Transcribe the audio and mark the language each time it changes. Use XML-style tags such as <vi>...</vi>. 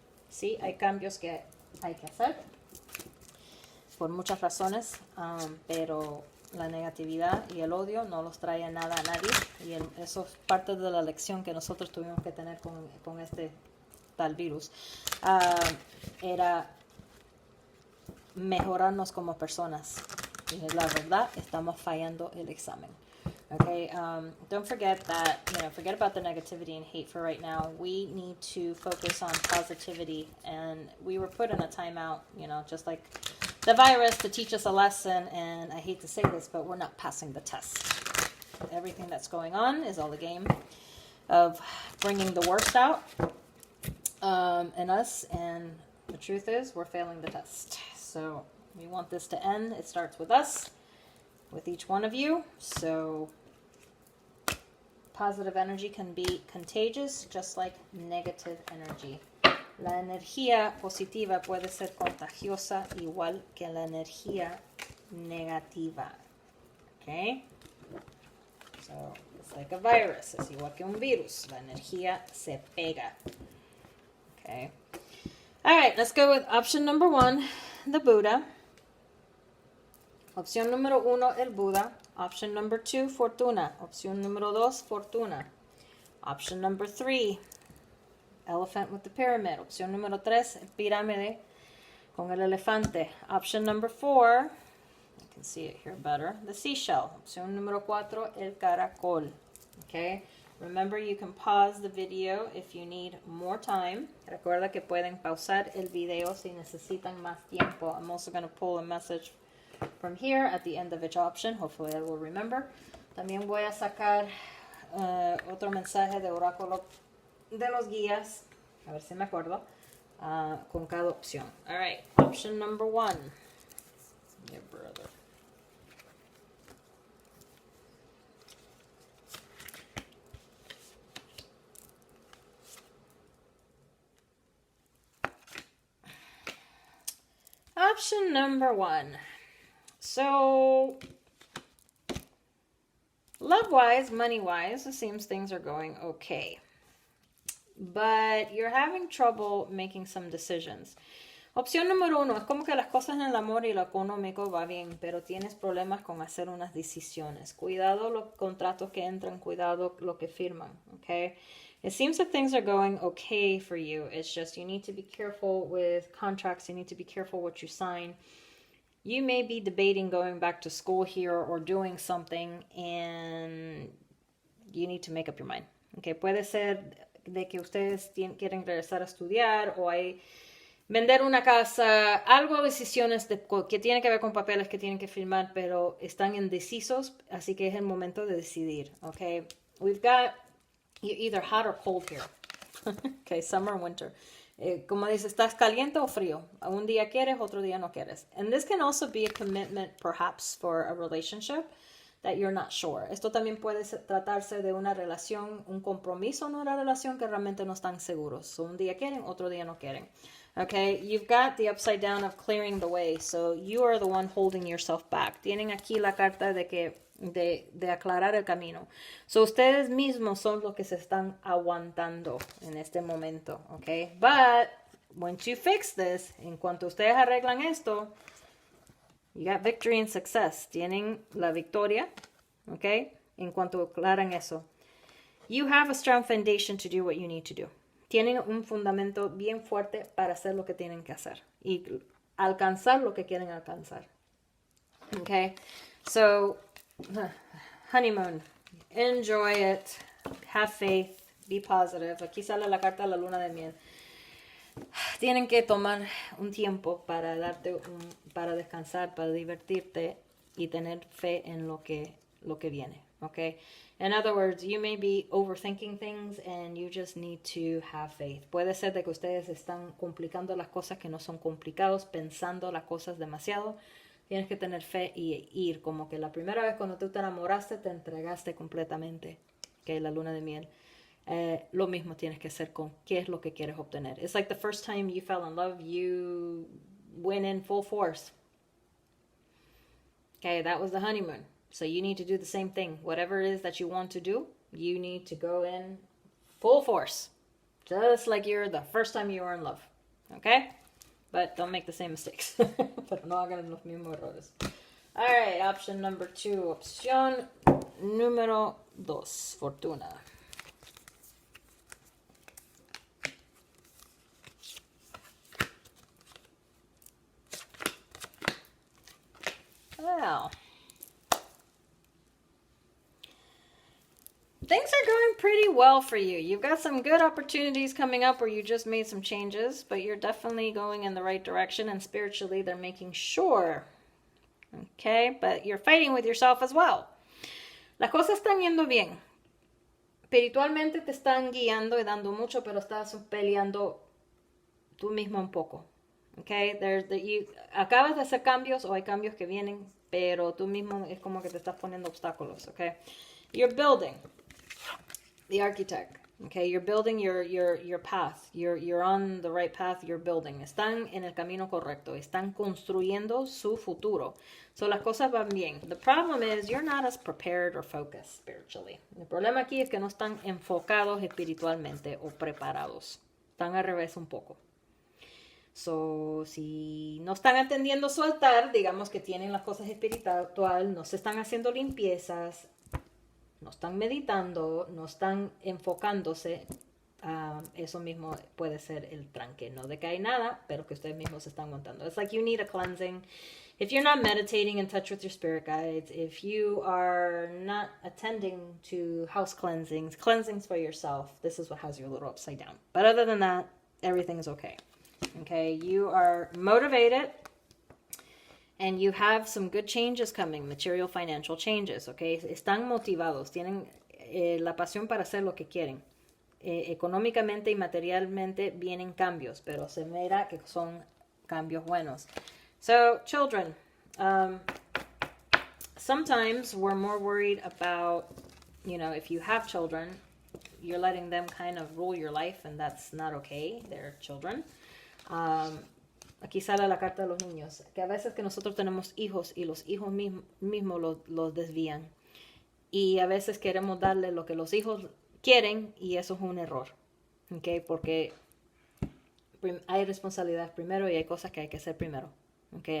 <es>Sí, hay cambios que hay que hacer por muchas razones, pero la negatividad y el odio no los trae nada a nadie y eso es parte de la lección que nosotros tuvimos que tener con este tal virus. Era mejorarnos como personas y la verdad estamos fallando el examen.</es> <en>Okay, don't forget that, forget about the negativity and hate for right now. We need to focus on positivity, and we were put in a timeout, just like the virus, to teach us a lesson, and I hate to say this, but we're not passing the test. Everything that's going on is all a game of bringing the worst out in us, and the truth is we're failing the test. So we want this to end. It starts with us, with each one of you. So positive energy can be contagious, just like negative energy.</en> <es>La energía positiva puede ser contagiosa igual que la energía negativa.</es> <en>Okay? So, it's like a virus.</en> <es>Es igual que un virus. La energía se pega. Okay?</es> <en>Alright, let's go with option number 1, the Buddha.</en> <es>Opción número 1, el Buda.</es> <en>Option number 2, Fortuna.</en> <es>Opción número 2, Fortuna.</es> <en>Option number 3, elephant with the pyramid.</en> <es>Opción número 3, el pirámide con el elefante.</es> <en>Option number 4, you can see it here better, the seashell.</en> <es>Opción número 4, el caracol.</es> <en>Okay? Remember, you can pause the video if you need more time.</en> <es>Recuerda que pueden pausar el video si necesitan más tiempo.</es> <en>I'm also going to pull a message from here at the end of each option. Hopefully I will remember.</en> <es>También voy a sacar otro mensaje de oráculo de los guías, a ver si me acuerdo, con cada opción.</es> <en>All right, option number 1. Yeah, brother. Option number 1. So, love-wise, money-wise, it seems things are going okay. But you're having trouble making some decisions.</en> <es>Opción número 1, es como que las cosas en el amor y lo económico va bien, pero tienes problemas con hacer unas decisiones. Cuidado los contratos que entran, cuidado lo que firman, okay?</es> <en>It seems that things are going okay for you. It's just you need to be careful with contracts. You need to be careful what you sign. You may be debating going back to school here or doing something, and you need to make up your mind.</en> <es>Okay, puede ser de que ustedes quieren regresar a estudiar o hay vender una casa, algo, decisiones que tienen que ver con papeles que tienen que firmar, pero están indecisos, así que es el momento de decidir.</es> <en>Okay, we've got either hot or cold here. Okay, summer or winter.</en> <es>Como dice, ¿estás caliente o frío? Un día quieres, otro día no quieres.</es> <en>And this can also be a commitment, perhaps, for a relationship that you're not sure.</en> <es>Esto también puede tratarse de una relación, un compromiso en una relación que realmente no están seguros. So, un día quieren, otro día no quieren.</es> <en>Okay, you've got the upside down of clearing the way. So, you are the one holding yourself back.</en> <es>Tienen aquí la carta de aclarar el camino. So, ustedes mismos son los que se están aguantando en este momento, okay? But</es> <en>once you fix this,</en> <es>en cuanto ustedes arreglan esto,</es> <en>you got victory and success.</en> <es>Tienen la victoria, ¿ok? En cuanto aclaran eso.</es> <en>You have a strong foundation to do what you need to do.</en> <es>Tienen un fundamento bien fuerte para hacer lo que tienen que hacer y alcanzar lo que quieren alcanzar.</es> <en>Okay? So, honeymoon. Enjoy it. Have faith. Be positive.</en> <es>Aquí sale la carta de la luna de miel. Tienen que tomar un tiempo para para descansar, para divertirte y tener fe en lo que viene, okay?</es> <en>In other words, you may be overthinking things and you just need to have faith.</en> <es>Puede ser de que ustedes están complicando las cosas que no son complicados, pensando las cosas demasiado. Tienes que tener fe y ir, como que la primera vez cuando tú te enamoraste, te entregaste completamente, que la luna de miel. Lo mismo tienes que hacer con qué es lo que quieres obtener.</es> <en>It's like the first time you fell in love, you went in full force. Okay, that was the honeymoon. So you need to do the same thing. Whatever it is that you want to do, you need to go in full force. Just like you're the first time you were in love. Okay? But don't make the same mistakes.</en> <es>Pero no hagan los mismos errores.</es> <en>All right, option number 2.</en> <es>Opción número 2. Fortuna.</es> <en>Well, things are going pretty well for you. You've got some good opportunities coming up where you just made some changes, but you're definitely going in the right direction, and spiritually they're making sure. Okay, but you're fighting with yourself as well.</en> <es>Las cosas están yendo bien. Espiritualmente te están guiando y dando mucho, pero estás peleando tú mismo un poco. Okay, acabas de hacer cambios o hay cambios que vienen, pero tú mismo es como que te estás poniendo obstáculos.</es> <en>Okay, you're building. The architect. Okay, you're building your path. You're on the right path. You're building.</en> <es>Están en el camino correcto. Están construyendo su futuro. So las cosas van bien.</es> <en>The problem is you're not as prepared or focused spiritually.</en> <es>El problema aquí es que no están enfocados espiritualmente o preparados. Están al revés un poco. So, si no están atendiendo su altar, digamos que tienen las cosas espirituales, no se están haciendo limpiezas, no están meditando, no están enfocándose, eso mismo puede ser el tranque. No de que hay nada, pero que ustedes mismos se están montando.</es> <en>It's like you need a cleansing. If you're not meditating in touch with your spirit guides, if you are not attending to house cleansings for yourself, this is what has you a little upside down. But other than that, everything is okay. Okay, you are motivated and you have some good changes coming, material, financial changes, okay?</en> <es>Están motivados, tienen la pasión para hacer lo que quieren. Económicamente y materialmente vienen cambios, pero se mira que son cambios buenos.</es> <en>So, children, sometimes we're more worried about, if you have children, you're letting them kind of rule your life, and that's not okay. They're children.</en> <es>Aquí sale la carta de los niños, que a veces que nosotros tenemos hijos y los hijos mismos los desvían. Y a veces queremos darle lo que los hijos quieren y eso es un error. ¿Okay? Porque hay responsabilidad primero y hay cosas que hay que hacer primero. ¿Okay?</es>